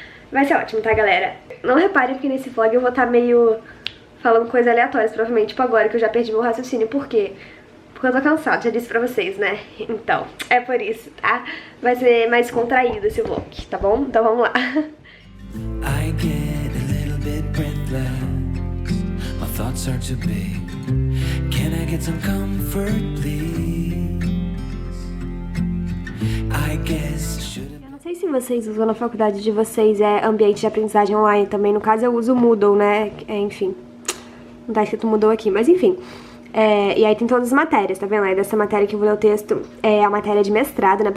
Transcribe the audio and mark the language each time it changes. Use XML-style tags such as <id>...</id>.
<pt>Vai ser ótimo, tá, galera? Não reparem porque nesse vlog eu vou estar meio falando coisas aleatórias, provavelmente, tipo agora que eu já perdi meu raciocínio, por quê? Porque eu tô cansada, já disse pra vocês, né? Então, é por isso, tá? Vai ser mais contraído esse vlog, tá bom? Então vamos lá.</pt> <en>I get a little bit breathless. My thoughts are too big. Can I get some comfort, please? I guess</en> <pt>eu não sei se vocês usam na faculdade de vocês ambiente de aprendizagem online também. No caso eu uso o Moodle, né? Enfim, não tá escrito Moodle aqui, mas enfim. E aí tem todas as matérias, tá vendo? Aí dessa matéria que eu vou ler o texto é a matéria de mestrado, né?</pt>